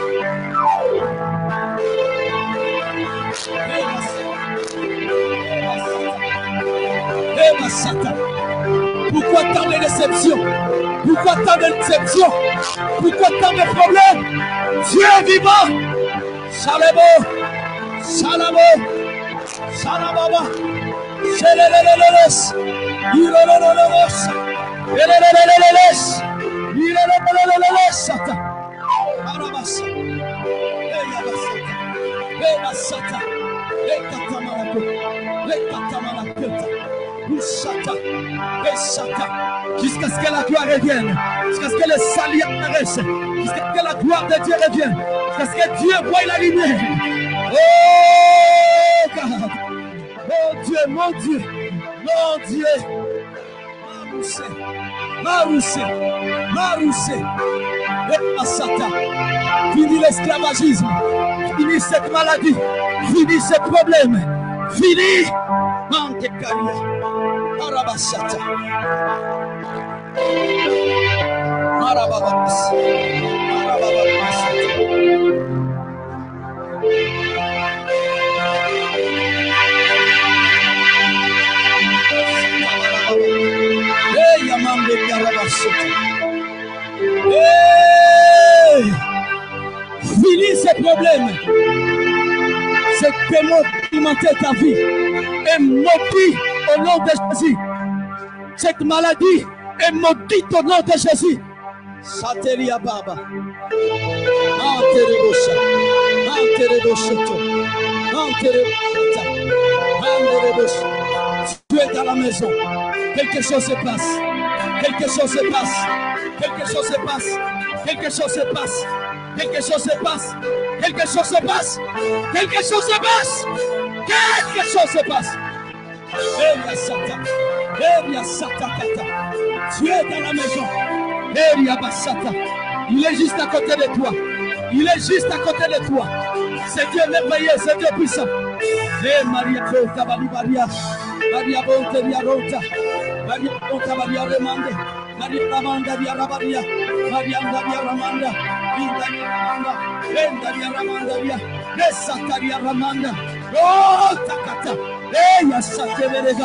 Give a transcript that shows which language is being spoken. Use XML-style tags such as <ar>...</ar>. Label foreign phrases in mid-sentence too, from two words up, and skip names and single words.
<fr>Pourquoi tant de déceptions? Pourquoi tant de déceptions? Pourquoi tant de problèmes? Dieu est vivant. Salabo. Salabo. Salababa. Seleleleles. Ilolololos. Eleleleles. Ilolololes. Arabasa. Eyabasata. Eyabasata. Ekatamalako. Ekatamalako. Usata. Esata. Jusqu'à ce que la gloire revienne. Jusqu'à ce que le salut apparaisse. Jusqu'à ce que la gloire de Dieu revienne. Jusqu'à ce que Dieu voie la lumière.</fr> <en>Oh God.</en> <fr>Oh Dieu, mon Dieu. Mon Dieu. Maroussé. Maroussé. Maroussé. Asata. Fini l'esclavagisme. Fini cette maladie. Fini ces problèmes. Fini. Mante Karia. Arabasata. Arababas. Arababas. Hey, Yamande Karabasata. Hey! Fini ces problèmes. Cette démon qui mentait ta vie est maudit au nom de Jésus. Cette maladie est maudite au nom de Jésus. Satelia Baba. Anterebosha. Anterebosha. Anterebosha. Anterebosha. Tu es dans la maison. Quelque chose se passe. Quelque chose se passe. Quelque chose se passe. Quelque chose se passe. Quelque chose se passe. Quelque chose se passe. Quelque chose se passe. Quelque chose se passe. Eria Sata. Eria Sata Kata. Tu es dans la maison. Eria Basata. Il est juste à côté de toi. Il est juste à côté de toi. C'est Dieu merveilleux, c'est Dieu puissant. Eh Maria Kota Balibaria. Maria Bonte Maria Rota. Maria Bonta Maria Remande. Maria Ramanda Via Rabaria. Maria Via Ramanda. Vinda Via Ramanda. Venda Via Ramanda Via. Nesata Via Ramanda. Oh Takata. Eh Yasate Verega.</fr>